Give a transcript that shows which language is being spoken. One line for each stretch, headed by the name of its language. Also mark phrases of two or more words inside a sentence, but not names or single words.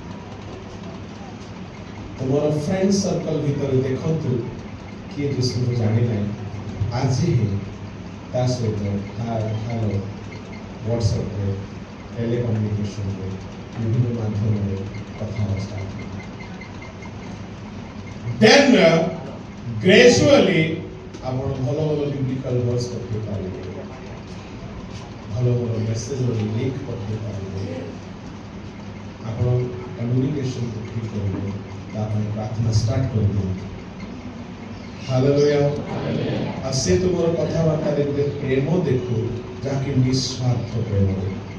Odia: ତୁମର
English: friend circle
Odia: ଭିତରେ ଦେଖନ୍ତୁ, କିଏ ଯୀଶୁଙ୍କୁ ଜାଣିନାହିଁ, ଆଜି ହିଁ ତା ସହିତ ହ୍ୟାଲୋ ହ୍ୱାଟ୍ସଆପ୍ରେ, ଟେଲିକମ୍ୟୁନିକେସନରେ, ବିଭିନ୍ନ ମାଧ୍ୟମରେ କଥାବାର୍ତ୍ତା।
English: Then gradually
Odia: ଆପଣ ଭଲ
English: biblical verse
Odia: ପଠେଇ ପାରିବେ, ଭଲ ମେସେଜର ଲିଙ୍କ ପଠେଇ ପାରିବେ, ଆପଣ କମ୍ୟୁନିକେସନ ଠିକ୍ କରିବେ, ତା ପାଇଁ ପ୍ରାର୍ଥନା ଷ୍ଟାର୍ଟ କରିଦିଅନ୍ତୁ। ହାଲେଲୁୟା। ଆଉ ସେ ତୁମର କଥାବାର୍ତ୍ତାରେ ଗୋଟେ ପ୍ରେମ ଦେଖୁ, ଯାହାକି ନିଃସ୍ୱାର୍ଥ ପ୍ରେମ ଦେଖୁ।